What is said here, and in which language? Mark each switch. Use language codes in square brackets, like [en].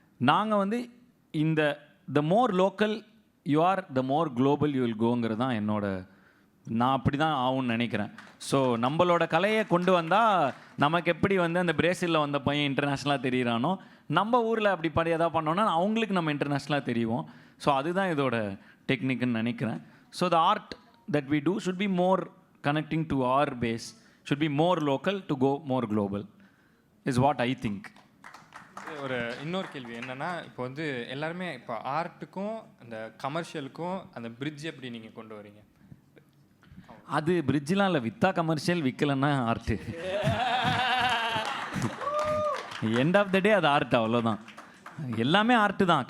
[ta] நாங்கள் வந்து [en] the more local you are the more global you will [ta] கோங்கிறது தான் நான் அப்படி தான் ஆகும்னு நினைக்கிறேன். ஸோ நம்மளோட கலையை கொண்டு வந்தால் நமக்கு எப்படி வந்து அந்த பிரேசிலில் வந்த பையன் இன்டர்நேஷ்னலாக தெரியிறானோ, நம்ம ஊரில் அப்படி எதாவது பண்ணோன்னா அவங்களுக்கு நம்ம இன்டர்நேஷ்னலாக தெரியும். ஸோ அதுதான் இதோட டெக்னிக்குன்னு நினைக்கிறேன். [en] So the art that we do should be more connecting to our base, should be more local to go more global is what I think. [ta] ஒரு இன்னொரு கேள்வி என்னன்னா, இப்போ வந்து எல்லாருமே இப்போ ஆர்ட்டுக்கும் அந்த கமர்ஷியலுக்கும் அந்த பிரிட்ஜ் எப்படி நீங்கள் கொண்டு வரீங்க? அது பிரிட்ஜெலாம் இல்லை, வித்தா commercial, விற்கலன்னா art. [en] end of the day [ta] அது ஆர்ட், அவ்வளோதான். எல்லாமே ஆர்ட்டு தான்.